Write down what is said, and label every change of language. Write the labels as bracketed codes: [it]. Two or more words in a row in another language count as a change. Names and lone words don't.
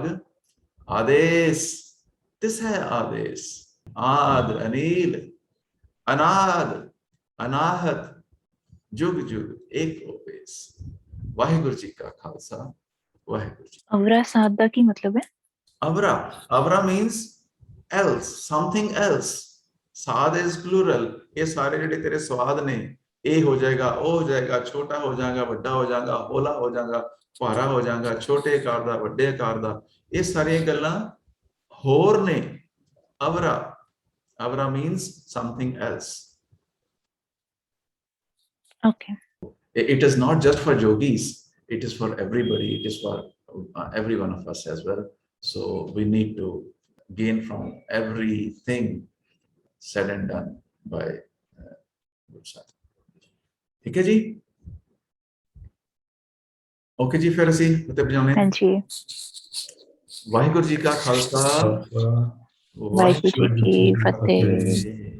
[pa] ਆਦੇਸ਼ ਤਿਸ ਹੈ ਆਦੇਸ਼, ਆਦ ਅਨੀਲ, ਅਨਾਦ ਅਨਾਹਤ, ਜੁਗ ਜੁਗ ਏਕੋ ਵੇਸ। ਵਾਹਿਗੁਰੂ ਜੀ ਕਾ ਖਾਲਸਾ, ਵਾਹਿਗੁਰੂ ਜੀ। ਅਵਰਾ ਸਾਧ ਦਾ ਕੀ ਮਤਲਬ ਹੈ? [en] ਅਵਰਾ, ਅਵਰਾ means else, something else. ਸਾਧ is plural। [pa] ਇਹ ਸਾਰੇ ਜਿਹੜੇ ਤੇਰੇ ਸਵਾਦ ਨੇ, ਇਹ ਹੋ ਜਾਏਗਾ, ਉਹ ਹੋ ਜਾਏਗਾ, ਛੋਟਾ ਹੋ ਜਾਏਗਾ, ਵੱਡਾ ਹੋ ਜਾਏਗਾ, ਹੌਲਾ ਹੋ ਜਾਏਗਾ, ਭਾਰਾ ਹੋ ਜਾਏਗਾ, ਛੋਟੇ ਆਕਾਰ ਦਾ, ਵੱਡੇ ਆਕਾਰ ਦਾ, ਇਹ ਸਾਰੀਆਂ ਗੱਲਾਂ ਹੋਰ ਨੇ। [en] ਅਵਰਾ, ਅਵਰਾ means something else. Okay. It is not just for yogis, it is for everybody, it is for every one of us as well. So we need to gain from everything said and done by Guru Sahib. [hi] ठीक है जी, ओके जी, फिर [pa] ਅਸੀਂ ਉੱਤੇ ਬਜਾਉਣੇ। ਹਾਂਜੀ, ਵਾਹਿਗੁਰੂ ਜੀ ਕਾ ਖਾਲਸਾ, ਵਾਹਿਗੁਰੂ ਜੀ ਕੀ ਫਤਿਹ।